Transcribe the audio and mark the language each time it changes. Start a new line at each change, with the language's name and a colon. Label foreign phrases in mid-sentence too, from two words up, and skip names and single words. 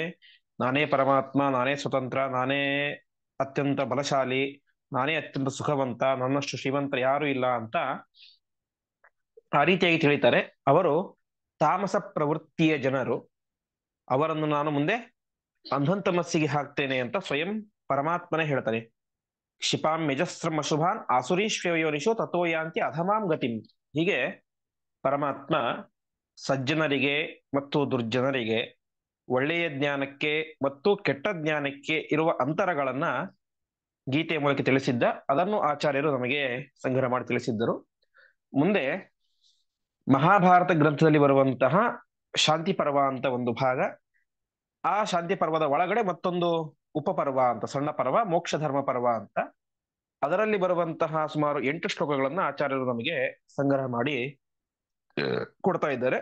Kannada: ನಾನೇ ಪರಮಾತ್ಮ, ನಾನೇ ಸ್ವತಂತ್ರ, ನಾನೇ ಅತ್ಯಂತ ಬಲಶಾಲಿ, ನಾನೇ ಅತ್ಯಂತ ಸುಖವಂತ, ನನ್ನಷ್ಟು ಶ್ರೀಮಂತ ಯಾರು ಇಲ್ಲ ಅಂತ ಆ ರೀತಿಯಾಗಿ ತಿಳಿತಾರೆ. ಅವರು ತಾಮಸ ಪ್ರವೃತ್ತಿಯ ಜನರು. ಅವರನ್ನು ನಾನು ಮುಂದೆ ಅಂಧಂತಮಸ್ಸಿಗೆ ಹಾಕ್ತೇನೆ ಅಂತ ಸ್ವಯಂ ಪರಮಾತ್ಮನೇ ಹೇಳ್ತಾನೆ.
Sanskrit: ಕ್ಷಿಪಾಂ ಯಜಸ್ರಂ ಅಶುಭಾನ್ ಆಸುರೀಶ್ವಯೋನಿಶೋ ತಥೋ ಯಾಂತಿ ಅಧಮಾಂ ಗತಿಂ.
Kannada: ಹೀಗೆ ಪರಮಾತ್ಮ ಸಜ್ಜನರಿಗೆ ಮತ್ತು ದುರ್ಜನರಿಗೆ, ಒಳ್ಳೆಯ ಜ್ಞಾನಕ್ಕೆ ಮತ್ತು ಕೆಟ್ಟ ಜ್ಞಾನಕ್ಕೆ ಇರುವ ಅಂತರಗಳನ್ನ ಗೀತೆಯ ಮೂಲಕ ತಿಳಿಸಿದ್ದ. ಅದನ್ನು ಆಚಾರ್ಯರು ನಮಗೆ ಸಂಗ್ರಹ ಮಾಡಿ ತಿಳಿಸಿದ್ದರು. ಮುಂದೆ ಮಹಾಭಾರತ ಗ್ರಂಥದಲ್ಲಿ ಬರುವಂತಹ ಶಾಂತಿ ಪರ್ವ ಅಂತ ಒಂದು ಭಾಗ, ಆ ಶಾಂತಿ ಪರ್ವದ ಒಳಗಡೆ ಮತ್ತೊಂದು ಉಪಪರ್ವ ಅಂತ, ಸಣ್ಣ ಪರ್ವ, ಮೋಕ್ಷ ಧರ್ಮ ಪರ್ವ ಅಂತ, ಅದರಲ್ಲಿ ಬರುವಂತಹ ಸುಮಾರು 8 ಶ್ಲೋಕಗಳನ್ನ ಆಚಾರ್ಯರು ನಮಗೆ ಸಂಗ್ರಹ ಮಾಡಿ ಕೊಡ್ತಾ ಇದ್ದಾರೆ.